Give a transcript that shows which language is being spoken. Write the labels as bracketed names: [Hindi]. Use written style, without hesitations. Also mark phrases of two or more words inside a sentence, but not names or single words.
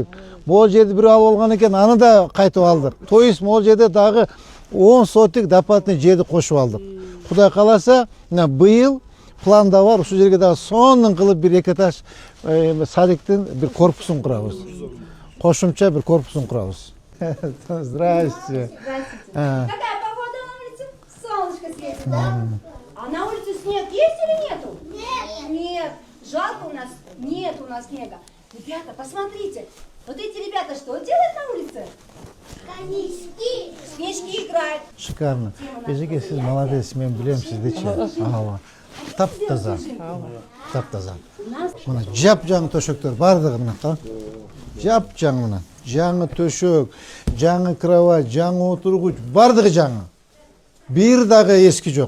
[Kyrgyz] Могул жерде бирөө алып алган экен, аны да кайтып алдык. [Russian] То есть [Kyrgyz] могул жерде дагы 10 сотик дополнительный жерди кошуп алдык. Кудай кааласа, быйыл планда бар, ушул жерге дагы сонун кылып бир 2 этаж садиктин бир корпусун курабыз. Кошумча бир корпусун курабыз. [Russian] Здрасте. Какая погода на улице? Солнышко светит, да? А на улице снег есть или нету? Нет. Нет. Жалко у нас. Нет у нас снега. Ребята, посмотрите. Вот эти ребята что делают на улице? Снежки. Снежки играют. Шикарно. [Kyrgyz] Эжеке, сиз молодец, мен билем сиздичи. Таптаза. Таптаза. Мына жап-жаңы төшөктөр бардыгы мына кара. Жап-жаңы мына. Жаңы төшөк, жаңы кровать, жаңы отургуч, бардыгы жаңы. Бир дагы эски жок.